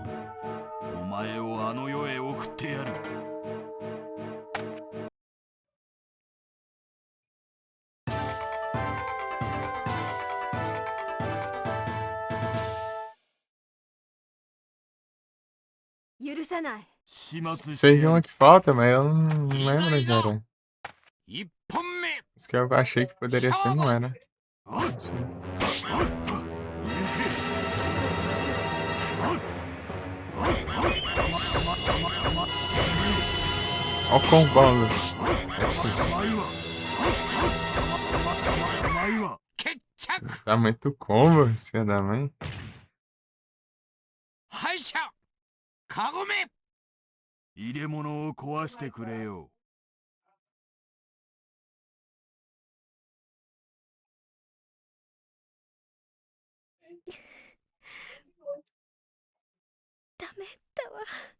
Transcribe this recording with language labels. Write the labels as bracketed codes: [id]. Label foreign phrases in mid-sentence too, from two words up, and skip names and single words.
[ja] お前をあの世へ送ってやる。許さない。始末して [pt] Sei de [ja] や [pt] uma [ja] る。 [pt] que falta, mas eu não lembro, cara. [ja] 1 本目 [pt] Isso que eu achei que poderia ser, não era. Olha o combo. [ja] 決着 [pt] Tá muito combo, esse filho da mãe. [ja] 敗者カゴメ。入れ物を壊してくれよ。ダメだわ。